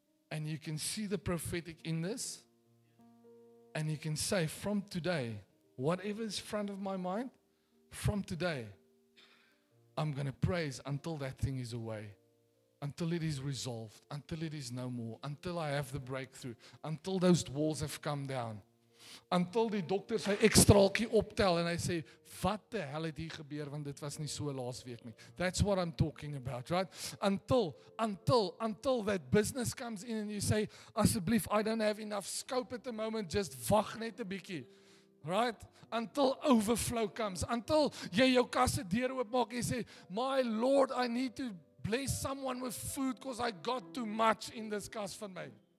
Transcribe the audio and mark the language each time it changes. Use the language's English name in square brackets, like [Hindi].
[English] And you can see the prophetic in this. And you can say, from today, whatever is front of my mind, from today, I'm going to praise until that thing is away. Until it is resolved. Until it is no more. Until I have the breakthrough. Until those walls have come down. Until [Afrikaans] die dokter sy ekstraaltjie optel en hy sê, wat die hel het hier gebeur, want dit was nie so laas week nie. [English] That's what I'm talking about, right? Until that business comes in and you say, [Afrikaans] asseblief, [English] I don't have enough scope at the moment, just [Afrikaans] wag net 'n bietjie. [English] Right? Until overflow comes. [Afrikaans] Until jy jou kasse deur oopmaak en jy sê, my Lord, [English] I need to bless someone with food because I got too much in this [Afrikaans] kas van my.